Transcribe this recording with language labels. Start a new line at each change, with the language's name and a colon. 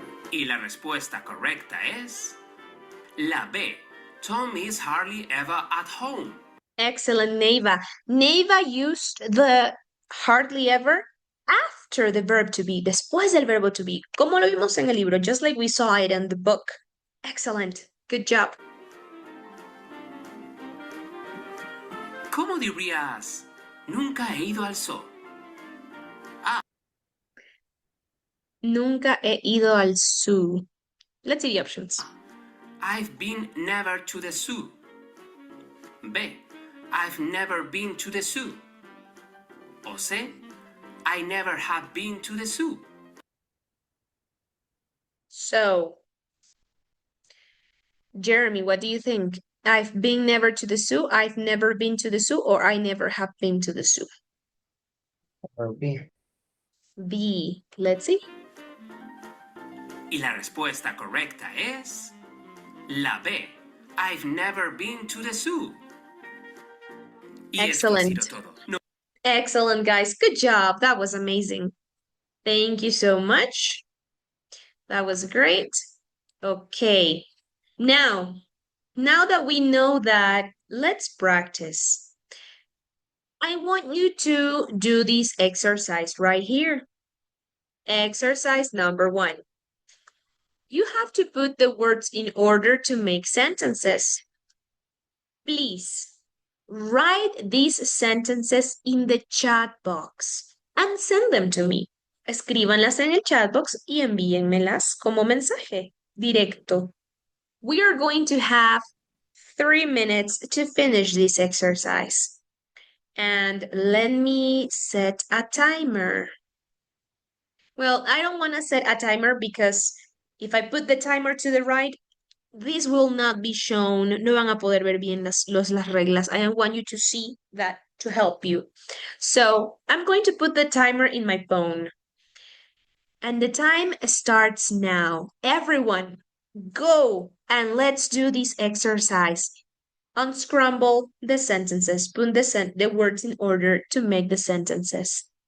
Spanish: Y la respuesta correcta es la B.
English: Tom is hardly ever at home. Excellent, Neva. Neva used the hardly ever after the verb to be,
Spanish: después del verbo to be, como lo vimos en el libro,
English: just like we saw it in the book. Excellent. Good job.
Spanish: ¿Cómo dirías? Nunca he ido al zoo. A. Nunca he ido al zoo.
English: Let's see the options. I've been never to the zoo. B. I've never been to the zoo. O C. I never have been to the zoo. So, Jeremy, what do you think? I've been never to the zoo, I've never been to the zoo, or I never have been to the zoo? Or B. B. Let's see.
Spanish: Y la respuesta correcta es la B.
English: I've never been to the zoo.
Spanish: Y esto ha
English: Excellent.
Spanish: sido todo. No.
English: Excellent, guys. Good job. That was amazing. Thank you so much. That was great. Okay. Now that we know that, let's practice. I want you to do this exercise right here. Exercise number 1. You have to put the words in order to make sentences. Please write these sentences in the chat box and send them to me.
Spanish: Escríbanlas en el chat box y envíenmelas como mensaje directo.
English: We are going to have 3 minutes to finish this exercise. And let me set a timer. Well, I don't want to set a timer because if I put the timer to the right, this will not be shown.
Spanish: No van a poder ver bien las reglas.
English: I want you to see that to help you. So I'm going to put the timer in my phone. And the time starts now. Everyone, go and let's do this exercise. Unscramble the sentences. Put the words in order to make the sentences.